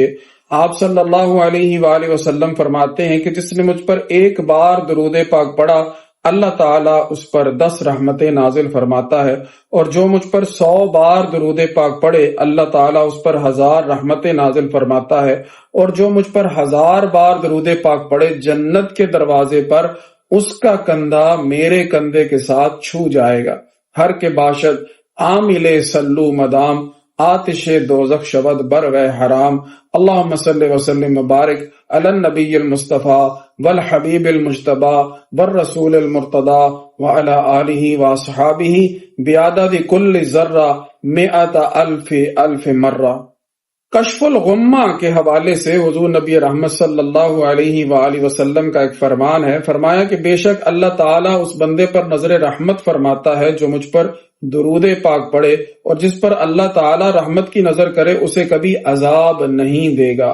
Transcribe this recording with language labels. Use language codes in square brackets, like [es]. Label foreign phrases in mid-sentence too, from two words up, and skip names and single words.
[ur] آپ [ar] صلی اللہ علیہ وآلہ وسلم [ur] فرماتے ہیں کہ جس نے مجھ پر ایک بار درود پاک پڑھا اللہ تعالیٰ اس پر 10 رحمتیں نازل فرماتا ہے، اور جو مجھ پر 100 بار درود پاک پڑھے اللہ تعالیٰ اس پر 1000 رحمتیں نازل فرماتا ہے، اور جو مجھ پر 1000 بار درود پاک پڑھے جنت کے دروازے پر اس کا کندھا میرے کندھے کے ساتھ چھو جائے گا۔ [fa] ہر کے باشد عامل سلو مدام، آتش دوزخ شود بر و حرام۔ [ar] اللہم صلی وسلم مبارک علی النبی المصطفیٰ والحبیب المجتبی والرسول المرتضی وعلی آلہ واصحابہ بعدد کل ذرہ 100,000 مرہ۔ [ur] کشف الغمہ کے حوالے سے حضور نبی رحمت [ar] صلی اللہ علیہ وآلہ وسلم [ur] کا ایک فرمان ہے، فرمایا کہ بے شک اللہ تعالیٰ اس بندے پر نظر رحمت فرماتا ہے جو مجھ پر درود پاک پڑھے، اور جس پر اللہ تعالیٰ رحمت کی نظر کرے اسے کبھی عذاب نہیں دے گا۔